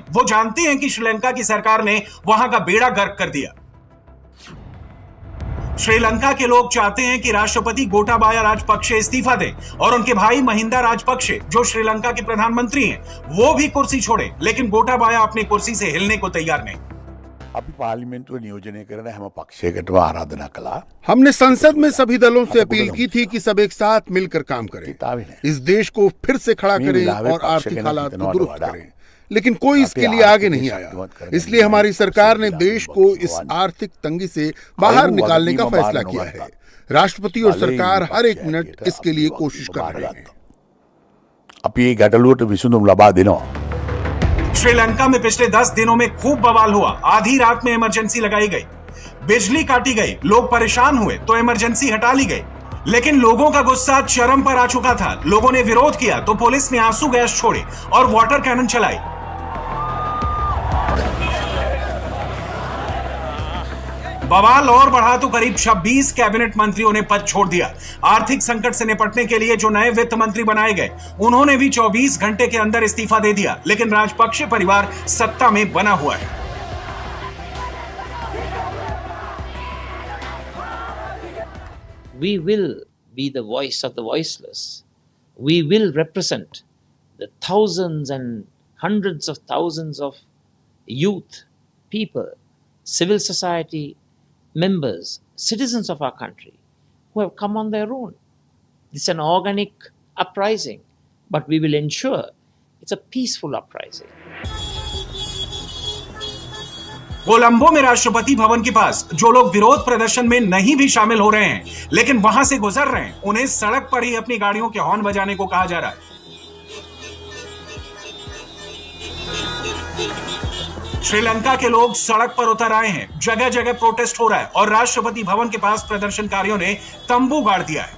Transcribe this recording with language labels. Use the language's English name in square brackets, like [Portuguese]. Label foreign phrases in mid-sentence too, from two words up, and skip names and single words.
[Hindi] वो जानते हैं कि श्रीलंका की सरकार ने वहां का बेड़ा गर्क कर दिया। श्रीलंका के लोग चाहते हैं कि राष्ट्रपति गोटाबाया राजपक्षे इस्तीफा दें और उनके भाई महिंदा राजपक्षे, जो श्रीलंका के प्रधानमंत्री हैं, वो भी कुर्सी छोड़े। लेकिन गोटाबाया अपनी कुर्सी से हिलने को तैयार नहीं। [Sinhala] අපි පාර්ලිමේන්තුව නියෝජනය කරන හැම පක්ෂයකටම ආරාධනා කළා। [Hindi] हमने संसद में सभी दलों से अपील की थी कि सब एक साथ मिलकर काम करें, इस देश को फिर से खड़ा करें और आर्थिक हालात को दुरुस्त करें। लेकिन कोई इसके लिए आगे नहीं आया। इसलिए हमारी सरकार ने देश को इस आर्थिक तंगी से बाहर निकालने का फैसला किया है। राष्ट्रपति और सरकार हर एक मिनट इसके लिए कोशिश कर रहे हैं। [Sinhala] අපි මේ ගැටලුවට විසඳුම් ලබා දෙනවා। [Hindi] श्रीलंका में पिछले 10 दिनों में खूब बवाल हुआ। आधी रात में इमरजेंसी लगाई गई। बिजली काटी गई, लोग परेशान हुए तो इमरजेंसी हटा ली गई। लेकिन लोगों का गुस्सा चरम पर आ चुका था। लोगों ने विरोध किया तो पुलिस ने आंसू गैस छोड़े और [English] water cannon [Hindi] चलाई। बवाल और बढ़ा तो करीब 26 कैबिनेट मंत्रियों ने पद छोड़ दिया। आर्थिक संकट से निपटने के लिए जो नए वित्त मंत्री बनाए गए, उन्होंने भी 24 घंटे के अंदर इस्तीफा दे दिया। लेकिन राजपक्षे परिवार सत्ता में बना हुआ है। [English] We will be the voice of the voiceless. We will represent the thousands and hundreds of thousands of youth, people, civil society members, citizens of our country who have come on their own. It's an organic uprising, but we will ensure it's a peaceful uprising. [Hindi] कोलंबो में राष्ट्रपति भवन के पास जो लोग विरोध प्रदर्शन में नहीं भी शामिल हो रहे हैं, लेकिन वहां से गुजर रहे हैं, उन्हें सड़क पर ही अपनी गाड़ियों के हॉर्न बजाने को कहा जा रहा है। श्रीलंका के लोग सड़क पर उतर आए हैं, जगह जगह प्रोटेस्ट हो रहा है और राष्ट्रपति भवन के पास प्रदर्शनकारियों ने तंबू गाड़ दिया है।